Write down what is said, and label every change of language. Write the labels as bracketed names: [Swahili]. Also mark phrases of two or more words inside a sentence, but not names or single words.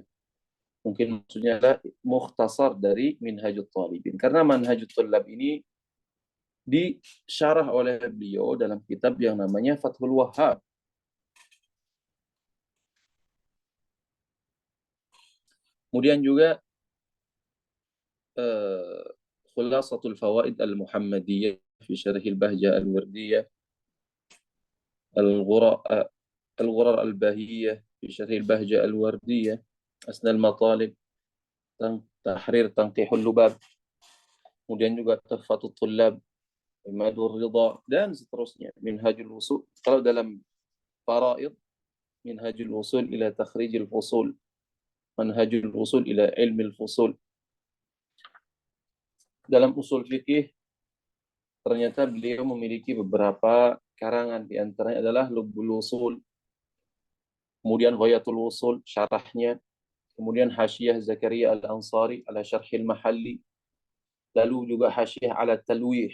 [Indonesian] Mungkin maksudnya adalah mukhtasar dari Minhajut Talibin. Karena Manhajut Tullab ini disyarah oleh beliau dalam kitab yang namanya Fathul Wahhab. Kemudian juga Khulasatul Fawaid Al-Muhammadiyah fi Syarh Al-Bahjah Al-Wardiyah, Al-Ghurar Al-Bahiyah fi Syarh Al-Bahjah Al-Wardiyah, Asna Al-Matalib, Tahrir Tanqihul Lubab. Kemudian juga Tuhfatul Tullab, Madur Ridha, dan seterusnya. Minhajul Usul. Kalau dalam faraid, Minhajul Usul ila Takhrijil Fusul, Manhajul Usul ila Ilmil Fusul. Dalam usul fikih ternyata beliau memiliki beberapa karangan, di antaranya adalah Lubbul Usul, kemudian Ghayatul Usul syarahnya, kemudian Hasyiah Zakaria Al-Ansari ala Syarhil Mahalli, lalu juga Hasyiah ala Talwih.